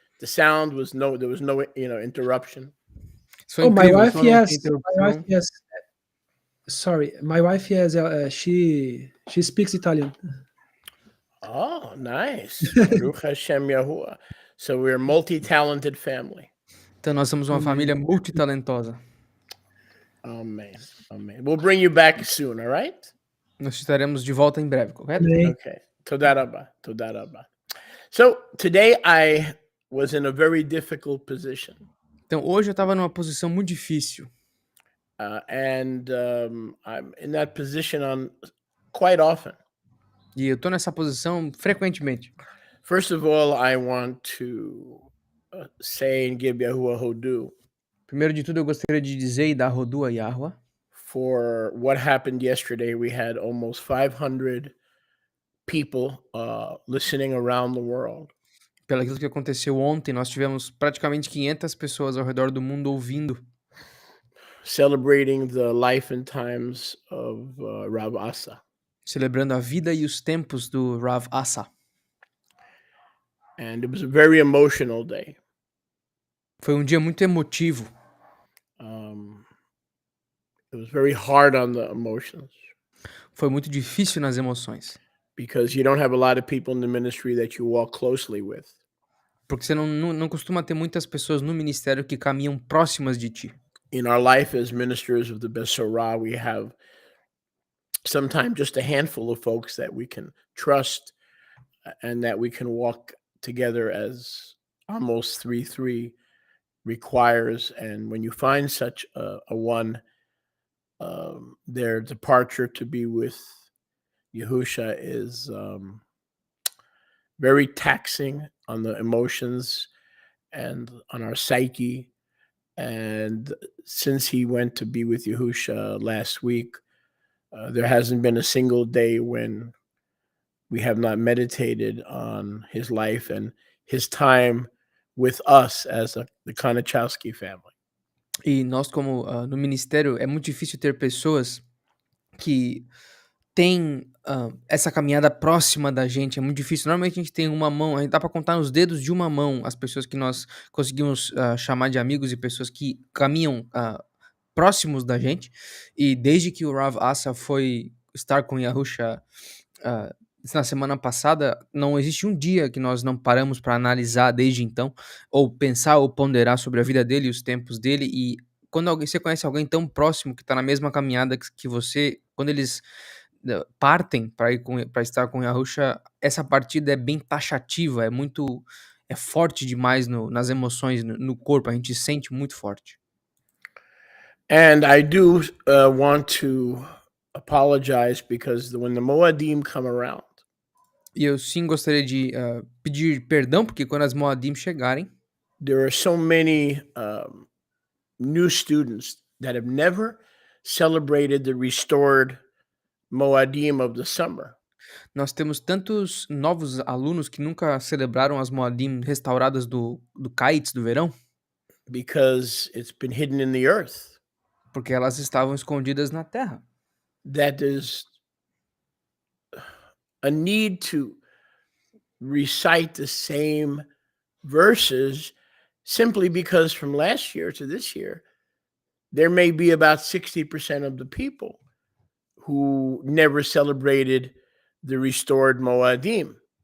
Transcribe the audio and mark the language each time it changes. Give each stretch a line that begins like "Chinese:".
English: The sound was there was no interruption.
Portuguese: Isso foi
English: Oh, my
Portuguese: incrível,
English: wife,
Portuguese: só não tem
English: yes.
Portuguese: interrupção.
English: My wife, yes. Sorry, my wife, yes. She speaks Italian. Oh, nice.
Hebrew: Baruch Hashem Yahuwah.
English: So we're a multi-talented family.
Portuguese: Então nós somos uma família multitalentosa.
English: Amen. Amen. We'll bring you back soon, all right?
Portuguese: Nós estaremos de volta em breve, correto? Amém.
English: Okay.
Hebrew: Toda rabba.
English: So today I was in a very difficult position.
Portuguese: Então hoje eu estava numa posição muito difícil.
English: And I'm in that position quite often.
Portuguese: E eu tô nessa posição frequentemente.
English: First of all, I want to say and give Yahuwah Hodu
Portuguese: Primeiro de tudo, eu gostaria de dizer e dar rodua a Yahuwah
English: for what happened yesterday. We had almost 500 people listening around the world.
Portuguese: pelo aquilo que aconteceu ontem. Nós tivemos praticamente 500 pessoas ao redor do mundo ouvindo,
English: Celebrating the life and times of Rav Asa.
Portuguese: celebrando a vida e os tempos do Rav Asa.
English: And it was a very emotional day.
Portuguese: Foi um dia muito emotivo.
English: It was very hard on the emotions
Portuguese: Foi muito difícil nas emoções.
English: because you don't have a lot of people in the ministry that you walk closely with.
Portuguese: Porque você não costuma ter muitas pessoas no ministério que caminham próximas de ti.
English: In our life as ministers of the Besorah, we have sometimes just a handful of folks that we can trust and that we can walk together as almost 3-3 requires. And when you find such a one, their departure to be with Yahusha is very taxing on the emotions and on our psyche. And since he went to be with Yahusha last week, there hasn't been a single day when we have not meditated on his life and his time with us as the Konachowski family.
Portuguese: E nós, como no ministério, é muito difícil ter pessoas que têm essa caminhada próxima da gente. É muito difícil. Normalmente a gente tem uma mão, a gente dá para contar nos dedos de uma mão as pessoas que nós conseguimos chamar de amigos e pessoas que caminham próximos da gente. E desde que o Rav Asa foi estar com Yahusha na semana passada, não existe um dia que nós não paramos para analisar desde então, ou pensar ou ponderar sobre a vida dele e os tempos dele. E quando você conhece alguém tão próximo que está na mesma caminhada que você, quando eles partem para estar com Yahusha, essa partida é bem taxativa, é forte demais nas emoções, no corpo, a gente sente muito forte.
English: And I do want to apologize because when the Moadim come around,
Portuguese: E eu sim gostaria de pedir perdão, porque quando as Moadim chegarem,
English: there are so many new students that have never celebrated the restored Moadim of the summer.
Portuguese: nós temos tantos novos alunos que nunca celebraram as Moadim restauradas do Kites, do verão,
English: Because it's been hidden in the earth.
Portuguese: porque elas estavam escondidas na terra.
English: That is a need to recite the same verses simply because from last year to this year, there may be about 60% of the people who never celebrated the restored Moadim.